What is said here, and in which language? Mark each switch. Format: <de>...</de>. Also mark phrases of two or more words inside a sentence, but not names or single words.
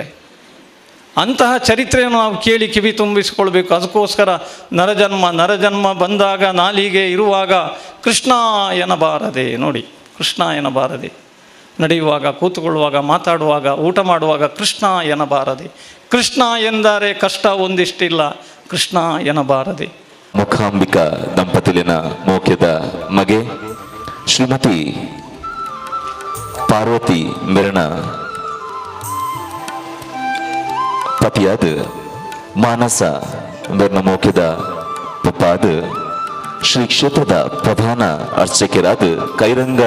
<kn>ಅಂತಹ ಚರಿತ್ರೆಯನ್ನು ನಾವು ಕೇಳಿ ಕಿವಿ ತುಂಬಿಸಿಕೊಳ್ಬೇಕು. ಅದಕ್ಕೋಸ್ಕರ ನರಜನ್ಮ ಬಂದಾಗ ನಾಲಿಗೆ ಇರುವಾಗ ಕೃಷ್ಣ ಎನ್ನಬಾರದೆ. ನೋಡಿ, ಕೃಷ್ಣ ಎನ್ನಬಾರದೆ. ನಡೆಯುವಾಗ, ಕೂತುಕೊಳ್ಳುವಾಗ, ಮಾತಾಡುವಾಗ, ಊಟ ಮಾಡುವಾಗ ಕೃಷ್ಣ ಎನ್ನಬಾರದೆ. ಕೃಷ್ಣ ಎಂದರೆ ಕಷ್ಟ ಒಂದಿಷ್ಟಿಲ್ಲ, ಕೃಷ್ಣ ಎನ್ನಬಾರದೆ.</kn> <tcy>ಮುಖಾಂಬಿಕಾ ದಂಪತಿಲಿನ ಮೋಕ್ಯದ ಮಗೆ ಶ್ರೀಮತಿ ಪಾರ್ವತಿ ಮಿರಣ ಪತಿಯಾದ ಮಾನಸ ಮಿರಣ ಮೋಕ್ಯದ ಪುಪ್ಪಾದ ಶ್ರೀ ಕ್ಷೇತ್ರದ ಪ್ರಧಾನ ಅರ್ಚಕರಾದ ಕೈರಂಗಲ</tcy>